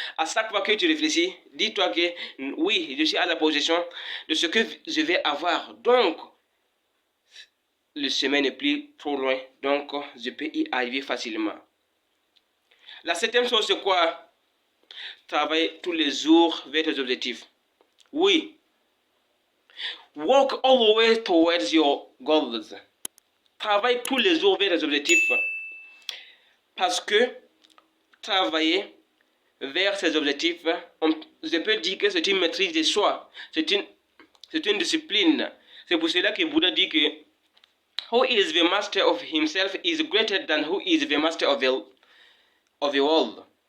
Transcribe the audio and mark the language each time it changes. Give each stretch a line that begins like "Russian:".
French: À chaque fois que tu réfléchis, dis-toi que oui, je suis à la possession de ce que je vais avoir. Donc, le chemin n'est plus trop loin. Donc, je peux y arriver facilement. La septième chose, c'est quoi? Travailler tous les jours vers tes objectifs. Oui.
English: Work always towards your goals.
French: Travaille tous les jours vers tes objectifs. Parce que travailler vers ses objectifs, je peux dire que c'est une maîtrise de soi. C'est une discipline. C'est pour cela que Bouddha dit que
English: who is the master of himself is greater than who is the master of the world.